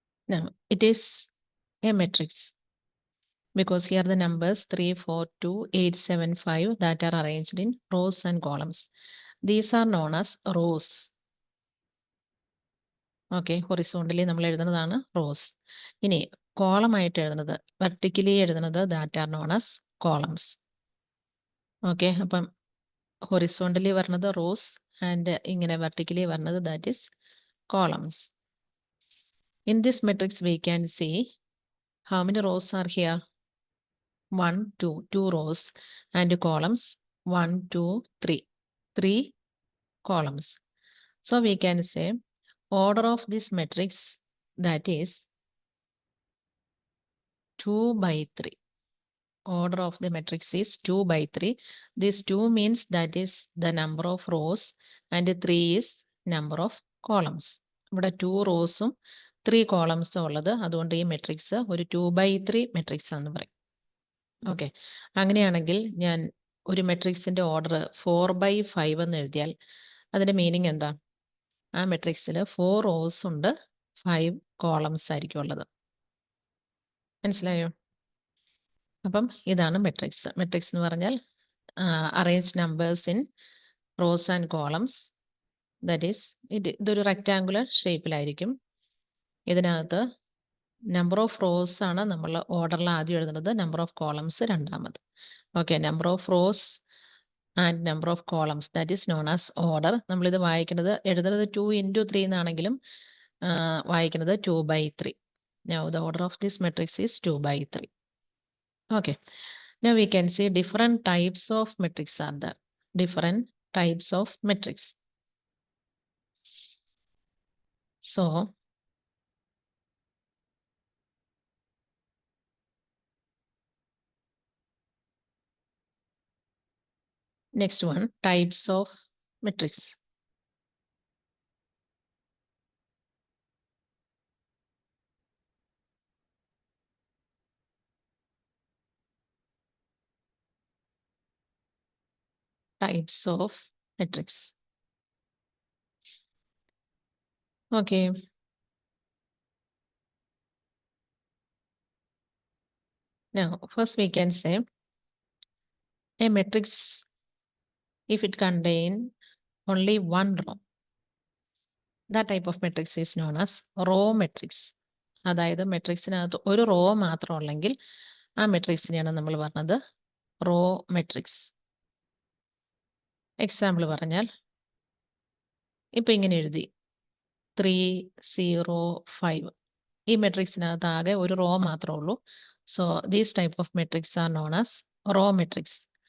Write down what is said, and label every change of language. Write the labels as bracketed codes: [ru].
[en] Now it is a matrix because here the numbers 3, 4, 2, 8, 7, 5 that are arranged in rows and columns. These are known as rows. Okay, horizontally [ml] നമ്മൾ എഴുതുന്നതാണ് [en] rows. [ml] ഇനി column ആയിട്ട് എഴുതുന്നത് vertically എഴുതുന്നത് [en] that are known as columns. Okay, അപ്പം horizontally വരുന്നത് rows and ഇങ്ങനെ vertically വരുന്നത് that is columns. In this matrix we can see how many rows are here? 1, 2 rows and columns 1, 2, 3 columns. So we can say order of this matrix that is 2 by 3. Order of the matrix is 2 by 3. This 2 means that is the number of rows and 3 is number of columns. [ml] ഇവിടെ 2 റോസും 3 കോളംസും ഉള്ളത് അതുകൊണ്ട് ഈ matrix ഒരു 2 by 3 matrix ആണെന്ന് പറയും. Okay, അങ്ങനെയാണെങ്കിൽ ഞാൻ ഒരു മെട്രിക്സിന്റെ ഓർഡർ 4 by 5 എന്ന് എഴുതിയാൽ അതിന്റെ മീനിങ് എന്താ? ആ മെട്രിക്സിൽ 4 റോസ് ഉണ്ട്, 5 കോളംസ് ആയിരിക്കും ഉള്ളത്. മനസ്സിലായോ? അപ്പം ഇതാണ് മെട്രിക്സ്. മെട്രിക്സ് എന്ന് പറഞ്ഞാൽ [en] Arrange numbers in rows and columns. That is [ml] ഇതൊരു റെക്റ്റാങ്കുലർ ഷേപ്പിലായിരിക്കും. ഇതിനകത്ത് നമ്പർ ഓഫ് റോസ് ആണ് നമ്മൾ ഓർഡറിൽ ആദ്യം എഴുതുന്നത്, നമ്പർ ഓഫ് കോളംസ് രണ്ടാമത്. [en] Okay, number of rows and number of columns that is known as order. [ml] നമ്മളിത് വായിക്കുന്നത് എഴുതുന്നത് 2 into 3 എന്നാണെങ്കിലും വായിക്കുന്നത് 2 by 3. [en] Now the order of this matrix is 2 by 3. Okay, now we can see different types of matrix are there. Different types of matrix. So next one, types of matrix. Types of matrix. Okay. Now, first we can say a matrix if it contain only one row. That type of matrix is known as row matrix. [ml] അതായത് മെട്രിക്സിനകത്ത് ഒരു raw മാത്രം ഉള്ളെങ്കിൽ ആ മെട്രിക്സിനെയാണ് നമ്മൾ പറഞ്ഞത് raw matrix. Example പറഞ്ഞാൽ ഇപ്പം ഇങ്ങനെ എഴുതി 3, 0, 5. ഈ മെട്രിക്സിനകത്ത് ആകെ ഒരു റോ മാത്രമേ ഉള്ളൂ. [en] So these type of matrix are known as row matrix.